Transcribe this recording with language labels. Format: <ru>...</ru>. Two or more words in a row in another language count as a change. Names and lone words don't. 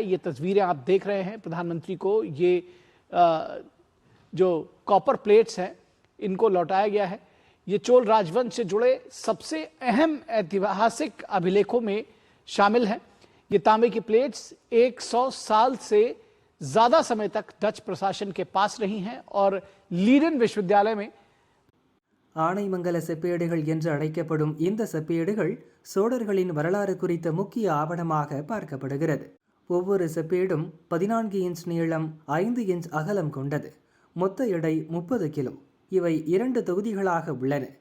<hi>ये तस्वीरें आप देख रहे हैं प्रधानमंत्री को ये जो</hi> <en>copper plates</en> <hi>हैं इनको लौटाया गया है। ये चोल राजवंश से जुड़े सबसे अहम ऐतिहासिक अभिलेखों में शामिल हैं। ये तांबे की प्लेट्स 100 साल से ज्यादा समय तक डच प्रशासन के पास रही हैं और लीडन विश्वविद्यालय में</hi> <ta>ஆனைமங்கல செப்பேடுகள் என்று அழைக்கப்படும் இந்த செப்பேடுகள் சோழர்களின் வரலாறு குறித்த முக்கிய ஆவணமாக பார்க்கப்படுகிறது. ஒவ்வொரு செப்பேடும் 14 இன்ச் நீளம், 5 இன்ச் அகலம் கொண்டது. மொத்த எடை 30 கிலோ. இவை 2 தொகுதிகளாக உள்ளன.</ta>